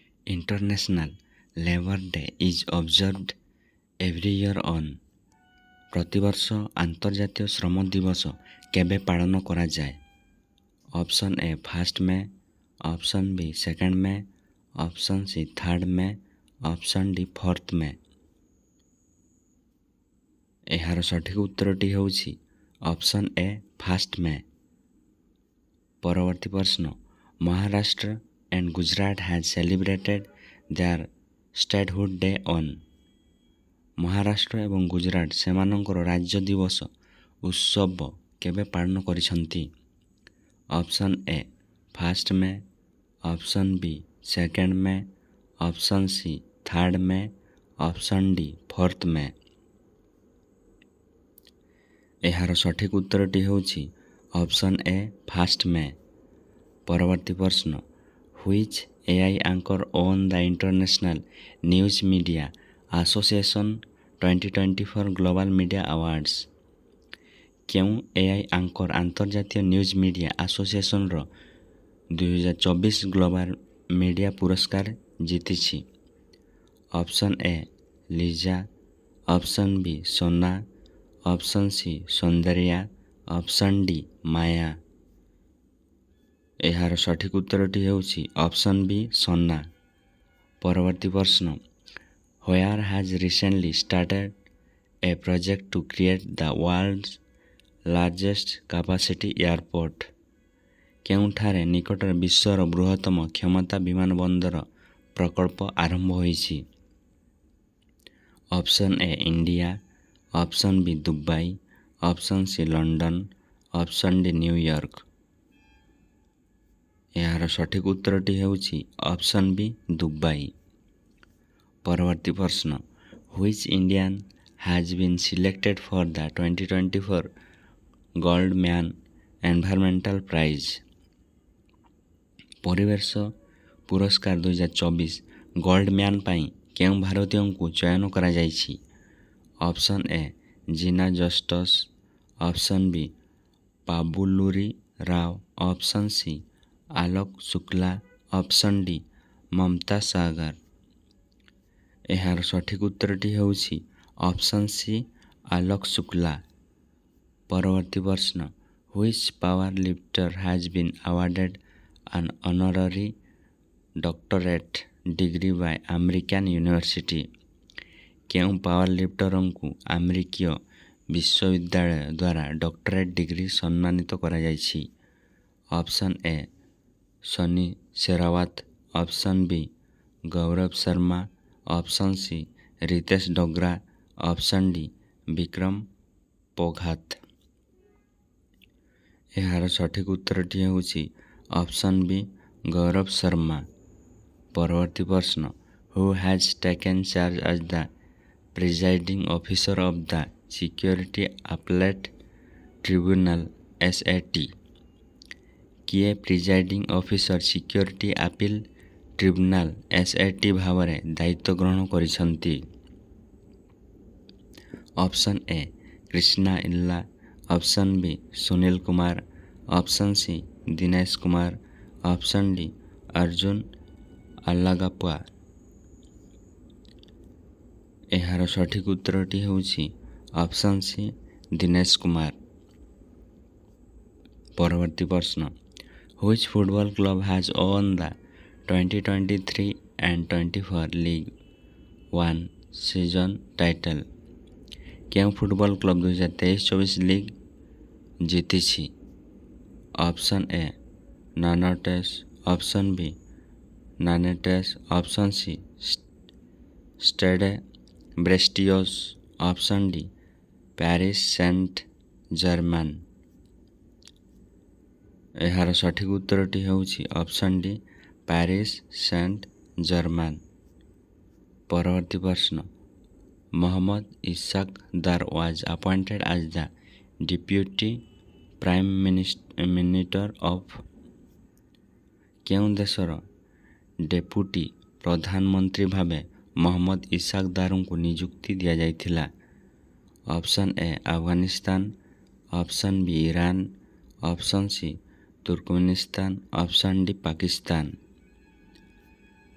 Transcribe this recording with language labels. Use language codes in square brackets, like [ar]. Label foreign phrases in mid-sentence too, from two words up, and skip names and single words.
[en] International Labour Day is observed every year on [or] ପ୍ରତିବର୍ଷ ଆନ୍ତର୍ଜାତୀୟ ଶ୍ରମ ଦିବସ କେବେ ପାଳନ କରାଯାଏ? ଅପସନ୍ ଏ 1 ମେ, ଅପସନ୍ ବି 2 ମେ, ଅପସନ୍ ସି 3 ମେ, ଅପସନ୍ ଡି 4 ମେ। ଏହାର ସଠିକ ଉତ୍ତରଟି ହେଉଛି ଅପସନ୍ ଏ 1 ମେ। ପରବର୍ତ୍ତୀ ପ୍ରଶ୍ନ, [en] ମହାରାଷ୍ଟ୍ର and Gujarat has celebrated their statehood day on। [or] ମହାରାଷ୍ଟ୍ର ଏବଂ ଗୁଜରାଟ ସେମାନଙ୍କର ରାଜ୍ୟ ଦିବସ ଉତ୍ସବ କେବେ ପାଳନ କରିଛନ୍ତି? ଅପସନ୍ ଏ 1 ମେ, ଅପସନ୍ ବି 2 ମେ, ଅପସନ୍ ସି 3 ମେ, ଅପସନ୍ ଡି 4 ମେ। ଏହାର ସଠିକ ଉତ୍ତରଟି ହେଉଛି ଅପସନ୍ ଏ 1 ମେ। ପରବର୍ତ୍ତୀ ପ୍ରଶ୍ନ, [en] Which AI anchor won the International News Media Association 2024 Global Media Awards? [or] କେଉଁ AI ଆଙ୍କର ଆନ୍ତର୍ଜାତୀୟ ନ୍ୟୁଜ୍ ମିଡ଼ିଆ ଆସୋସିଏସନର 2024 ଗ୍ଲୋବାଲ ମିଡ଼ିଆ ପୁରସ୍କାର ଜିତିଛି? ଅପସନ୍ ଏ ଲିଜା, ଅପସନ୍ ବି ସୋନା, ଅପସନ୍ ସି ସୌନ୍ଦର୍ଯ୍ୟା, ଅପସନ୍ ଡି ମାୟା। ଏହାର ସଠିକ ଉତ୍ତରଟି ହେଉଛି ଅପସନ୍ ବି ସୋନା। ପରବର୍ତ୍ତୀ ପ୍ରଶ୍ନ, [en] Where has recently started a project to create the world's largest capacity airport? [or] କେଉଁଠାରେ ନିକଟରେ ବିଶ୍ୱର ବୃହତ୍ତମ କ୍ଷମତା ବିମାନବନ୍ଦର ପ୍ରକଳ୍ପ ଆରମ୍ଭ ହୋଇଛି? ଅପସନ୍ ଏ ଇଣ୍ଡିଆ, ଅପସନ୍ ବି ଦୁବାଇ, ଅପସନ୍ ସି ଲଣ୍ଡନ, ଅପସନ୍ ଡି ନ୍ୟୁୟର୍କ। ଏହାର ସଠିକ ଉତ୍ତରଟି ହେଉଛି ଅପସନ୍ ବି ଦୁବାଇ। ପରବର୍ତ୍ତୀ ପ୍ରଶ୍ନ, [en] Which Indian has been selected for the 2024 Goldman Environmental Prize? [or] ପରିବେଶ ପୁରସ୍କାର 2024 ଗୋଲ୍ଡମ୍ୟାନ୍ ପାଇଁ କେଉଁ ଭାରତୀୟଙ୍କୁ ଚୟନ କରାଯାଇଛି? ଅପସନ୍ ଏ ଜିନା ଜଷ୍ଟସ୍, ଅପସନ୍ ବି ପାବୁଲୁରି ରାଓ, ଅପସନ୍ ସି ଆଲୋକ ଶୁକ୍ଲା, ଅପସନ୍ ଡି ମମତା ସାଗର। ଏହାର ସଠିକ ଉତ୍ତରଟି ହେଉଛି ଅପସନ୍ ସି ଆଲୋକ ଶୁକ୍ଲା। ପରବର୍ତ୍ତୀ ପ୍ରଶ୍ନ, [en] Which power lifter has been awarded an honorary doctorate degree by American University? [or] କେଉଁ ପାୱାର ଲିଫ୍ଟରଙ୍କୁ ଆମେରିକୀୟ ବିଶ୍ୱବିଦ୍ୟାଳୟ ଦ୍ୱାରା [en] doctorate degree [or] ସମ୍ମାନିତ କରାଯାଇଛି? ଅପସନ୍ ଏ ସନି ଶେରାୱତ, ଅପସନ୍ ବି ଗୌରବ ଶର୍ମା, ଅପସନ୍ ସି ରିତେଶ ଡୋଗ୍ରା, ଅପସନ୍ ଡି ବିକ୍ରମ ପୋଘାତ। ଏହାର ସଠିକ ଉତ୍ତରଟି ହେଉଛି ଅପସନ୍ ବି ଗୌରବ ଶର୍ମା। ପରବର୍ତ୍ତୀ ପ୍ରଶ୍ନ, [en] Who has taken charge as the presiding officer of the Security Appellate Tribunal SAT? [or] କିଏ [en] presiding officer security appellate tribunal [or] SAT ଭାବରେ ଦାୟିତ୍ୱ ଗ୍ରହଣ କରିଛନ୍ତି? ଅପସନ୍ ଏ କ୍ରିଷ୍ଣା ଇଲ୍ଲା, ଅପସନ୍ ବି ସୁନୀଲ କୁମାର, ଅପସନ୍ ସି ଦିନେଶ କୁମାର, ଅପସନ୍ ଡି ଅର୍ଜୁନ ଆଲାଗାପ୍ପା। ଏହାର ସଠିକ ଉତ୍ତରଟି ହେଉଛି ଅପସନ୍ ସି ଦିନେଶ କୁମାର। ପରବର୍ତ୍ତୀ ପ୍ରଶ୍ନ, [en] Which football club has won the 2023 and 24 League One season title? [or] କେଉଁ ଫୁଟବଲ କ୍ଲବ 2023-24 ଲିଗ୍ ଜିତିଛି? ଅପସନ୍ ଏ ନାନାଟେସ୍, ଅପସନ୍ ବି ନାନେଟେସ୍, ଅପସନ୍ ସି ଷ୍ଟେଡେ ବ୍ରେଷ୍ଟିୟସ୍, ଅପସନ୍ ଡି ପ୍ୟାରିସ୍ ସେଣ୍ଟ ଜର୍ମାନ। ଏହାର ସଠିକ ଉତ୍ତରଟି ହେଉଛି ଅପସନ୍ ଡି ପ୍ୟାରିସ୍ ସେଣ୍ଟ ଜର୍ମାନ। ପରବର୍ତ୍ତୀ ପ୍ରଶ୍ନ, [en] Mohammad Ishaq Dar was appointed as the Deputy Prime Minister of। [or] କେଉଁ ଦେଶର ଡେପୁଟି ପ୍ରଧାନମନ୍ତ୍ରୀ ଭାବେ ମହମ୍ମଦ ଇସାକ ଦାରଙ୍କୁ ନିଯୁକ୍ତି ଦିଆଯାଇଥିଲା? ଅପସନ୍ ଏ ଆଫଗାନିସ୍ତାନ, ଅପସନ୍ ବି ଇରାନ, ଅପସନ୍ ସି ତୁର୍କମେନିସ୍ତାନ, ଅପସନ୍ ଡି ପାକିସ୍ତାନ।